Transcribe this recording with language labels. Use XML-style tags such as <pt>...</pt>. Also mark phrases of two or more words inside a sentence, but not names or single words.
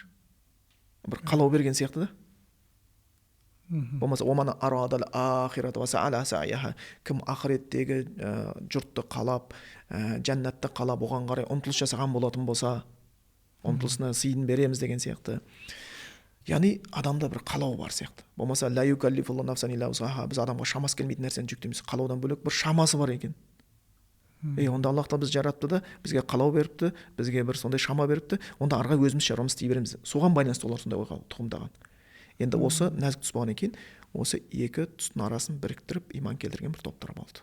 <kk>Бір қалау берген сияқты да. Болмаса</kk> <ar>ومن أراد الآخرة وسعى لها سعيها,</ar> <kk>кім ақыреттегі жұртты қалап, жәннатты қалап, оған қарай ұмтылыс жасаған болатын болса, ұмтылысына сыйын береміз деген сияқты. Яғни адамда бір қалау бар сияқты. Болмаса</kk> <ar>لا يكلف الله نفسا إلا وسعها,</ar> <kk>біз адамға шамасы келмейтін нәрсені жүктейміз. Қалаудан бөлек бір шамасы бар екен. Онда Аллах та біз жаратты да, бізге қалау беріпті, бізге бір сондай шама беріпті, онда арға өзіміз шаруамыз істей береміз. Соған байланысты олар сондай ойға тұқымдаған. Енді осы нәзік тұс болғаннан кейін, осы екі тұстың арасын біріктіріп иман келтірген бір топтар болды.</kk>